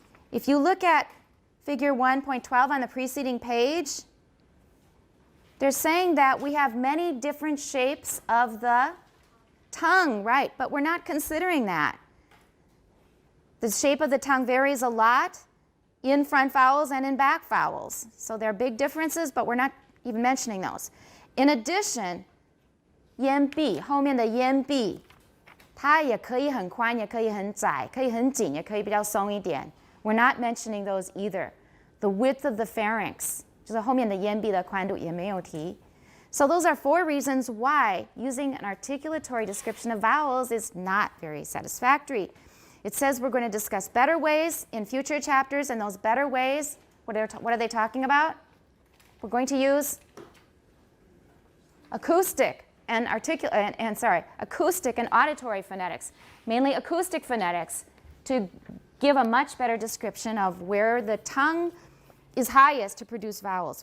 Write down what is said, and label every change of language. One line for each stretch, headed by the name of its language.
English: If you look at figure 1.12 on the preceding page, they're saying that we have many different shapes of the tongue, right? But we're not considering that. The shape of the tongue varies a lot in front vowels and in back vowels. So there are big differences, but we're not even mentioning those. In addition,
Chinese: 咽壁后面的咽壁，它也可以很宽，也可以很窄，可以很紧，也可以比较松一点。
English: We're not mentioning those either. The width of the pharynx,
Chinese: 就是后面的咽壁的宽度也没有提。
English: So those are 4 reasons why using an articulatory description of vowels is not very satisfactory. It says we're going to discuss better ways in future chapters, and those better ways, what are they talking about? We're going to use acoustic and acoustic and auditory phonetics, mainly acoustic phonetics, to give a much better description of where the tongue is highest to produce vowels.